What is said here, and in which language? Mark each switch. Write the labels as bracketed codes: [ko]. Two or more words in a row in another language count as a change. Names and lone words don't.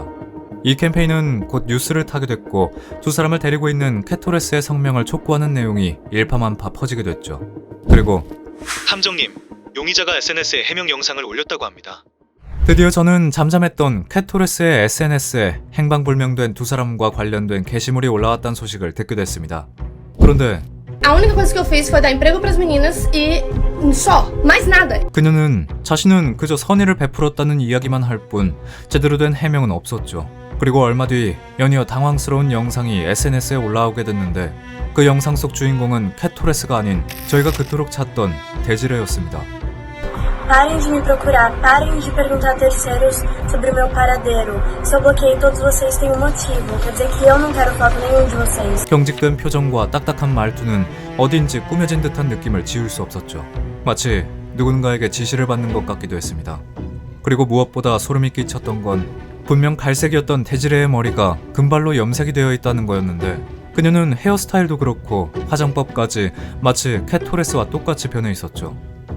[ko] 이 캠페인은 곧 뉴스를 타게 됐고 두 사람을 데리고 있는 캣 토레스의 성명을 촉구하는 내용이 일파만파 퍼지게 됐죠. 그리고 함정님, 용의자가 SNS에 해명 영상을 올렸다고 합니다. 드디어 저는 잠잠했던 캣 토레스의 SNS에 행방불명된 두 사람과 관련된 게시물이 올라왔다는 소식을 듣게 됐습니다. 그런데 [pt] A única coisa que eu fiz foi dar emprego pras meninas e só, mais nada. [ko] 그녀는 자신은 그저 선의를 베풀었다는 이야기만 할 뿐 제대로 된 해명은 없었죠. 그리고 얼마 뒤 연이어 당황스러운 영상이 SNS에 올라오게 됐는데 그 영상 속 주인공은 캣 토레스가 아닌 저희가 그토록 찾던 데지레였습니다. [pt] Parem de me procurar, parem de perguntar a terceiros sobre o meu paradeiro. Se eu bloqueei todos vocês tem um motivo. Quer dizer que eu não quero falar com nenhum de vocês. [ko] 경직된 표정과 딱딱한 말투는 어딘지 꾸며진 듯한 느낌을 지울 수 없었죠. 마치 누군가에게 지시를 받는 것 같기도 했습니다. 그리고 무엇보다 소름이 끼쳤던 건 분명 갈색이었던 데지레의 머리가 금발로 염색이 되어 있다는 거였는데 그녀는 헤어스타일도 그렇고 화장법까지 마치 캣 토레스와 똑같이 변해 있었죠.